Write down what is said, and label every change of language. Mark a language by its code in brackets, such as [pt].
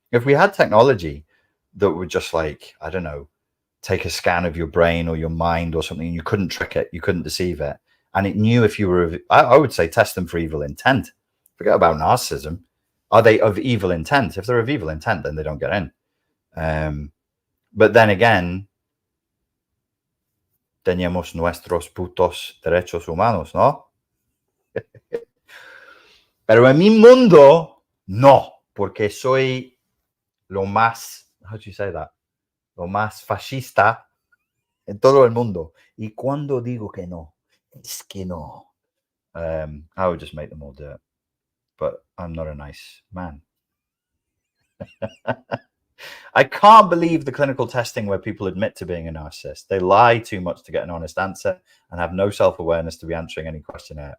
[en] If we had technology that would just, like, I don't know, take a scan of your brain or your mind or something, and you couldn't trick it, you couldn't deceive it, and it knew if you were, I would say test them for evil intent. Forget about narcissism. Are they of evil intent? If they're of evil intent, then they don't get in. [es] But then again, tenemos nuestros putos derechos humanos, ¿no? Pero en mi mundo, no, porque soy lo más, [en] how do you say that? [es] Lo más fascista en todo el mundo. Y cuando digo que no, es que no. [en] I would just make them all do it. But I'm not a nice man. I can't believe the clinical testing where people admit to being a narcissist. They lie too much to get an honest answer and have no self-awareness to be answering any questionnaire.